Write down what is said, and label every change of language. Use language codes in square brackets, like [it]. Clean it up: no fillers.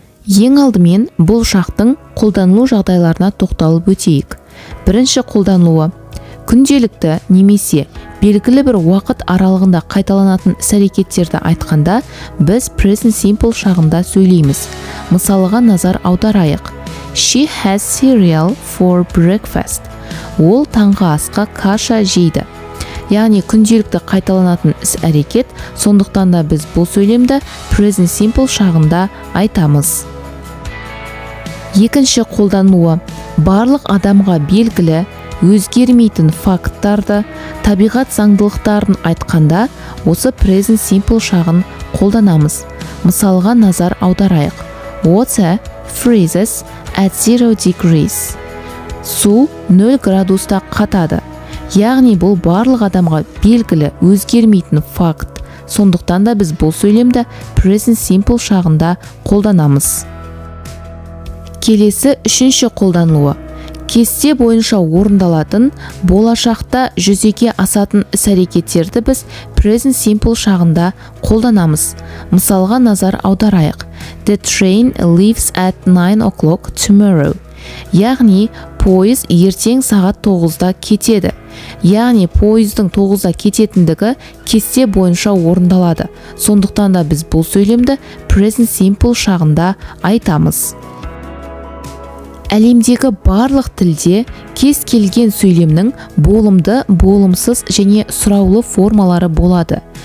[kk] Ең алдымен бұл шақтың қолданылу жағдайларына тоқталып өтейік. Бірінші қолданылуы: күнделікті немесе белгілі бір уақыт аралығында қайталанатын іс-әрекеттерді айтқанда біз present simple шағында сөйлейміз. Мысалыға назар аударайық. [en] She has cereal for breakfast. [kk] Ол таңғы асқа каша жейді. Яғни күнделікті қайталанатын іс-әрекет, сондықтан да біз бұл сөйлемді present simple шағында айтамыз. Екінші қолдануы: барлық адамға белгілі, өзгермейтін факттарды, табиғат заңдылықтарын айтқанда осы present simple шағын қолданамыз. Мысалға назар аударайық. [en] Water freezes at 0 degrees. [kk] Су 0 градуста қатады. Яғни бұл барлық адамға белгілі, өзгермейтін факт. Сондықтан да біз бұл сөйлемді present simple шағында қолданамыз. Келесі үшінші қолдануы: кесте бойынша орындалатын, болашақта жүзеге асатын іс-әрекеттерді біз present simple шағында қолданамыз. Мысалға назар аударайық. [en] The train leaves at 9 o'clock tomorrow. [kk] Яғни пойыз ертең сағат 9-да кетеді. Яғни пойыздың 9-да кететіндігі кесте бойынша орындалады. Сондықтан да біз бұл сөйлемді present simple шағында айтамыз. Әлемдегі барлық тілде кез келген сөйлемнің болымды, болымсыз және сұраулы формалары болады.